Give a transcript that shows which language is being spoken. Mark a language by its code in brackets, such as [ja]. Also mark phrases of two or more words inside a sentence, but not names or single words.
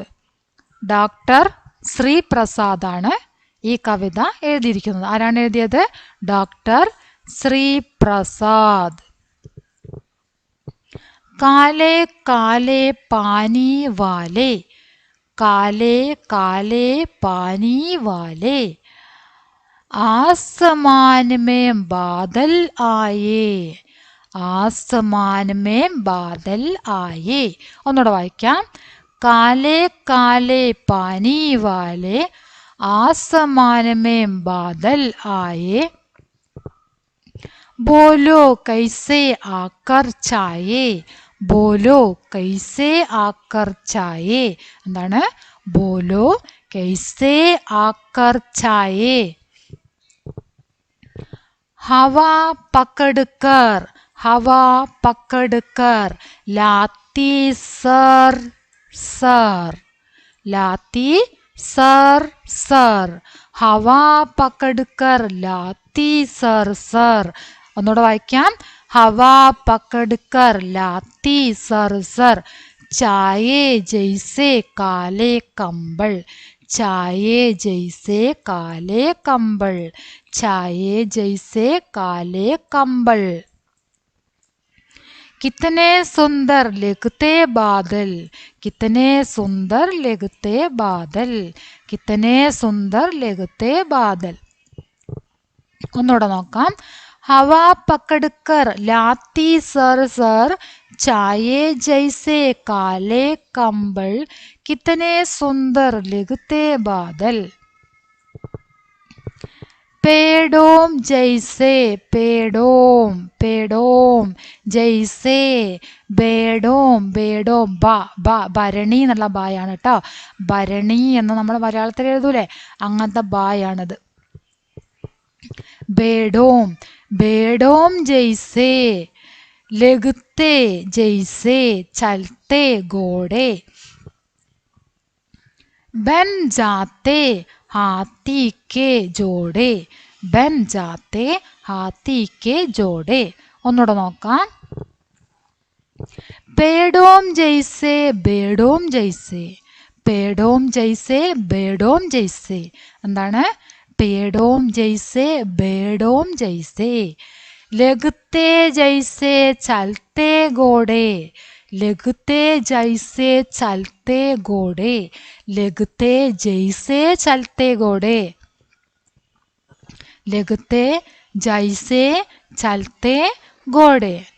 [ml] ഡോക്ടർ ശ്രീ പ്രസാദാണ് ഈ കവിത എഴുതിയിരിക്കുന്നത്. ആരാണ് എഴുതിയത്? ഡോക്ടർ ശ്രീ പ്രസാദ്. [hi] काले काले पानी वाले, काले काले पानी वाले, आसमान में बादल आए, आसमान में बादल आए. [ml] ഒന്നുകൂടെ വായിക്കാം. [hi] काले काले पानी वाले, आसमान में बादल आए, बोलो कैसे आकर छाए, बोलो कैसे आकर छाए. എന്താണ്? बोलो कैसे आकर छाए. हवा पकड़कर, हवा पकड़कर लाती सर सर, लाती सर सर, हवा पकड़कर लाती सर सर. [ml] ഒന്നുകൂടെ വായിക്കാം. [hi] हवा पकड़कर लाती सर सर, चाये जैसे काले कंबल, चाये जैसे काले कंबल, छाये जैसे काले कंबल. कितने सुंदर लगते बादल, कितने सुंदर लगते बादल, कितने सुंदर लगते बादल. [ml] ഒന്നുകൂടെ നോക്കാം. [hi] हवा पकड़कर लाती सर सर, छाये जैसे काले कंबल, कितने सुंदर लगते बादल. पेड़ों जैसे, पेड़ों पेड़ों जैसे, बेड़ों बेड़ों [ml] ബ ബ ഭരണി എന്നുള്ള ബായാണ് കേട്ടോ. ഭരണി എന്ന് നമ്മൾ മലയാളത്തിൽ എഴുതൂലേ, അങ്ങനത്തെ ബായാണത്. [hi] बेड़ों बेड़ों जैसे, लगते जैसे चलते घोड़े, बन जाते हाथी के जोड़े, बन जाते हाथी के जोड़े. [ml] ഒന്നുകൂടെ നോക്കാം. [hi] पेड़ों जैसे, बेड़ों जैसे, पेड़ों जैसे बेड़ों जैसे. [ml] എന്താണ്? [hi] पेड़ों जैसे बेड़ों जैसे, लगते जैसे चलते घोड़े, लगते जैसे चलते घोड़े, लगते जैसे चलते घोड़े, लगते जैसे चलते घोड़े.